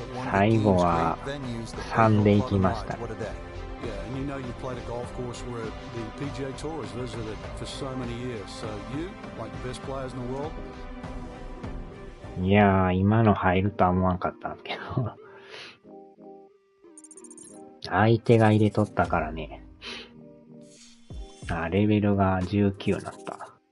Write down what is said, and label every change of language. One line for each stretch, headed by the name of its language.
Japanese: 最後は3で行きましたね。
English: Yeah, and you know you played a golf course where the PGA Tour has visited for so many years. So you, like the best players in the world?
Japanese: いやー、今の入るとは思わんかったんですけど。相手が入れとったからね。あ、レベルが19になった。